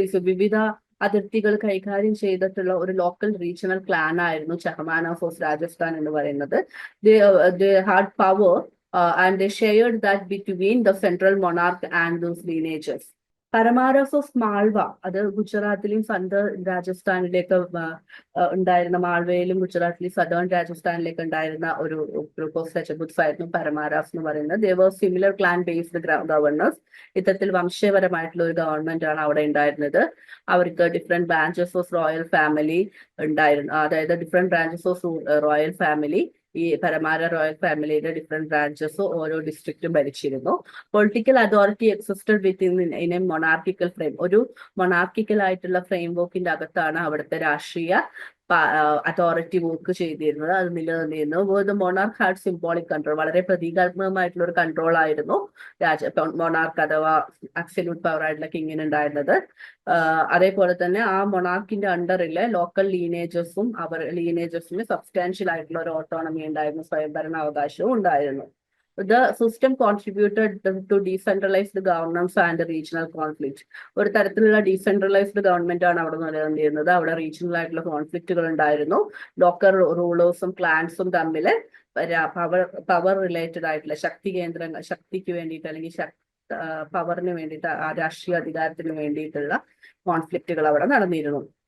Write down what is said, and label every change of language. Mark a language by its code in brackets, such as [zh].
[ml] വിവിധ അതിർത്തികൾ കൈകാര്യം ചെയ്തിട്ടുള്ള ഒരു ലോക്കൽ റീജിയണൽ ക്ലാൻ ആയിരുന്നു ചഹമാനാസ് ഓഫ് രാജസ്ഥാൻ എന്ന് പറയുന്നത്. [en] they had power and they shared that between the central monarch and those lineages. [ml] പരമാരാസ് of Malwa, അത് ഗുജറാത്തിലും സദേൺ രാജസ്ഥാനിലേക്ക് ഉണ്ടായിരുന്ന, മാൾവയിലും ഗുജറാത്തിലും സദേൺ രാജസ്ഥാനിലേക്ക് ഉണ്ടായിരുന്ന ഒരു ഗ്രൂപ്പ് ഓഫ് രജപുത്സ് ആയിരുന്നു പരമാരാസ് എന്ന് പറയുന്നത്. [en] They were similar clan based governors. [ml] ഇത്തരത്തിൽ വംശപരമായിട്ടുള്ള ഒരു ഗവൺമെന്റ് ആണ് അവിടെ ഉണ്ടായിരുന്നത്. അവർക്ക് different branches of royal family ഉണ്ടായിരുന്നു, അതായത് different branches of royal family, ഈ പരമാര റോയൽ ഫാമിലിയുടെ ഡിഫറെന്റ് ബ്രാഞ്ചസ് ഓരോ ഡിസ്ട്രിക്റ്റും ഭരിച്ചിരുന്നു. [en] Political authority existed within a monarchical frame. [ml] ഒരു മൊണാർക്കിക്കൽ ആയിട്ടുള്ള ഫ്രെയിം വർക്കിന്റെ അകത്താണ് അവിടുത്തെ രാഷ്ട്രീയ അതോറിറ്റി വർക്ക് ചെയ്തിരുന്നത്, അത് നിലനിന്നിരുന്നു. [en] monarch had symbolic control, [ml] വളരെ പ്രതീകാത്മകമായിട്ടുള്ള ഒരു കൺട്രോൾ ആയിരുന്നു മൊണാർക്ക് അഥവാ അബ്സല്യൂട്ട് പവർ ആയിട്ടുള്ള കിങ്ങിന് ഉണ്ടായിരുന്നത്. അതേപോലെ തന്നെ ആ മൊണാർക്കിന്റെ അണ്ടറിലെ ലോക്കൽ ലീനേജസിന് സബ്സ്റ്റാൻഷ്യൽ ആയിട്ടുള്ള ഒരു ഓട്ടോണമി ഉണ്ടായിരുന്നു, സ്വയംഭരണാവകാശവും ഉണ്ടായിരുന്നു. [en] The system contributed to decentralized governance and regional conflict. [ml] ഒരു തരത്തിലുള്ള ഡീസെൻട്രലൈസ്ഡ് ഗവൺമെന്റ് ആണ് അവിടെ നിലനിന്നിരുന്നത്. അവിടെ റീജിയണൽ ആയിട്ടുള്ള കോൺഫ്ലിക്റ്റുകൾ ഉണ്ടായിരുന്നു. ലോക്കൽ റൂളേഴ്സും ക്ലാൻസും തമ്മിൽ പവർ റിലേറ്റഡ് ആയിട്ടുള്ള ശക്തിക്ക് വേണ്ടിയിട്ട് അല്ലെങ്കിൽ പവറിന് വേണ്ടിയിട്ട്, രാഷ്ട്രീയ അധികാരത്തിന് വേണ്ടിയിട്ടുള്ള കോൺഫ്ലിക്റ്റുകൾ അവിടെ നടന്നിരുന്നു.